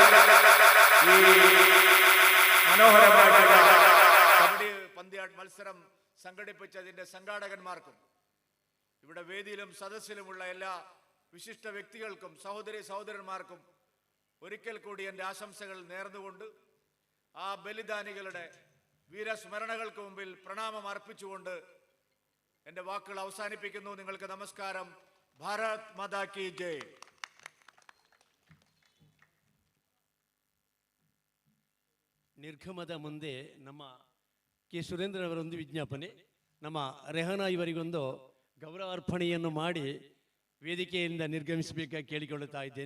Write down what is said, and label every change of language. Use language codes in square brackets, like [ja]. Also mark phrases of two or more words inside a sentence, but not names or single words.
[ml] ഈ മനോഹരമായിട്ടുള്ള കബഡി പന്ത്യാട്ട് മത്സരം സംഘടിപ്പിച്ചതിന്റെ സംഘാടകന്മാർക്കും ഇവിടെ വേദിയിലും സദസ്സിലുമുള്ള എല്ലാ വിശിഷ്ട വ്യക്തികൾക്കും സഹോദരി സഹോദരന്മാർക്കും ഒരിക്കൽ കൂടി എൻ്റെ ആശംസകൾ നേർന്നുകൊണ്ട് ആ ബലിദാനികളുടെ വീരസ്മരണകൾക്ക് മുമ്പിൽ പ്രണാമം അർപ്പിച്ചുകൊണ്ട് എൻ്റെ വാക്കുകൾ അവസാനിപ്പിക്കുന്നു. നിങ്ങൾക്ക് നമസ്കാരം. [hi] भारत माता की जय. [kn] ನಿರ್ಗಮದ ಮುಂದೆ ನಮ್ಮ ಕೆ ಸುರೇಂದ್ರವರೊಂದು ವಿಜ್ಞಾಪನೆ, ನಮ್ಮ ರೆಹನಾ ಇವರಿಗೊಂದು ಗೌರವಾರ್ಪಣೆಯನ್ನು ಮಾಡಿ ವೇದಿಕೆಯಿಂದ ನಿರ್ಗಮಿಸಬೇಕಾಗಿ ಕೇಳಿಕೊಳ್ಳುತ್ತಾ ಇದ್ದೇನೆ.